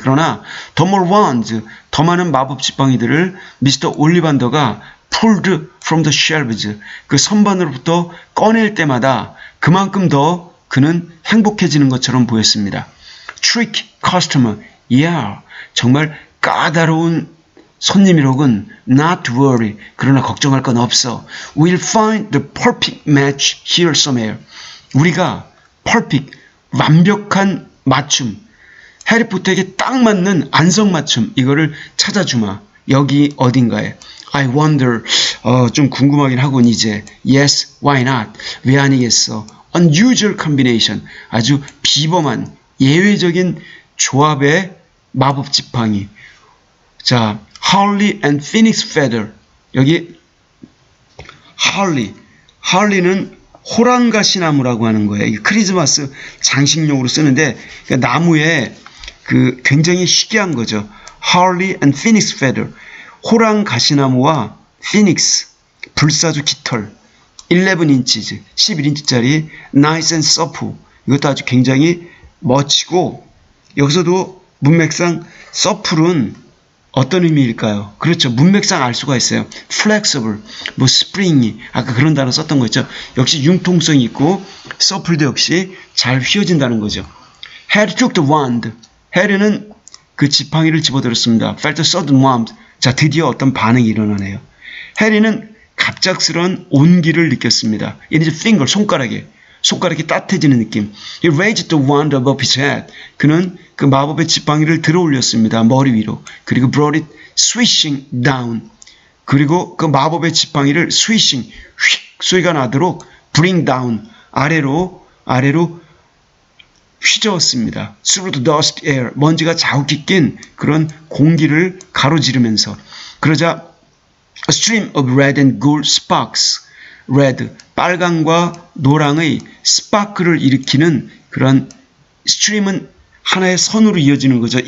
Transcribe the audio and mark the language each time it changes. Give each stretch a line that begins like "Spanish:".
Korean: 그러나
English: the more wands,
Korean: 더 많은 마법 지팡이들을 미스터 올리반더가
English: pulled from the shelves,
Korean: 그 선반으로부터 꺼낼 때마다 그만큼 더 그는 행복해지는 것처럼 보였습니다.
English: trick customer, yeah,
Korean: 정말 까다로운 손님이로군.
English: Not to worry,
Korean: 그러나 걱정할 건 없어.
English: We'll find the perfect match here somewhere.
Korean: 우리가 perfect, 완벽한 맞춤, 해리포터에게 딱 맞는 안성맞춤, 이거를 찾아주마. 여기 어딘가에.
English: I wonder,
Korean: 좀 궁금하긴 하군 이제.
English: Yes, why not?
Korean: 왜 아니겠어?
English: Unusual combination,
Korean: 아주 비범한 예외적인 조합의 마법 지팡이. 자, Harley and Phoenix feather. 여기 Harley는 호랑가시나무라고 하는 거예요. 크리스마스 장식용으로 쓰는데 나무에 굉장히 희귀한 거죠.
English: Harley and Phoenix feather.
Korean: 호랑가시나무와 Phoenix 불사조 깃털
English: 11inches
Korean: 11인치짜리
English: nice and supple.
Korean: 이것도 아주 굉장히 멋지고 여기서도 문맥상 supple은 어떤 의미일까요? 그렇죠. 문맥상 알 수가 있어요. flexible, springy, 아까 그런 단어 썼던 거 있죠. 역시 융통성이 있고 supple도 역시 잘 휘어진다는 거죠.
English: Harry took the wand.
Korean: 해리는 그 지팡이를 집어들었습니다.
English: Felt a sudden warmth.
Korean: 자, 드디어 어떤 반응이 일어나네요. 해리는 갑작스러운 온기를 느꼈습니다.
English: In his finger,
Korean: 손가락이 따뜻해지는 느낌.
English: He raised the wand above his head.
Korean: 그는 그 마법의 지팡이를 들어 올렸습니다. 머리 위로. 그리고
English: brought it swishing down.
Korean: 그리고 그 마법의 지팡이를 swishing, 휙 소리가 나도록 bring down, 아래로 휘저었습니다.
English: Through the dust air,
Korean: 먼지가 자욱히 낀 그런 공기를 가로지르면서. 그러자
English: a stream of red and gold sparks,
Korean: red, 빨강과 노랑의 스파크를 일으키는 그런 stream은 하나의 선으로 이어지는 거죠.